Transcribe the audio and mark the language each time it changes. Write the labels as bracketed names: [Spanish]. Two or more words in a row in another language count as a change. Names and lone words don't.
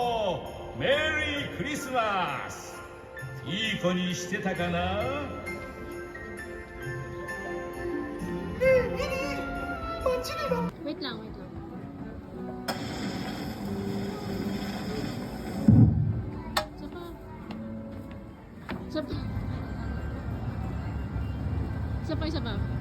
[English] Merry Christmas! [Japanese] いい子にしてたかな? [Filipino] Wait lang. Isa pa.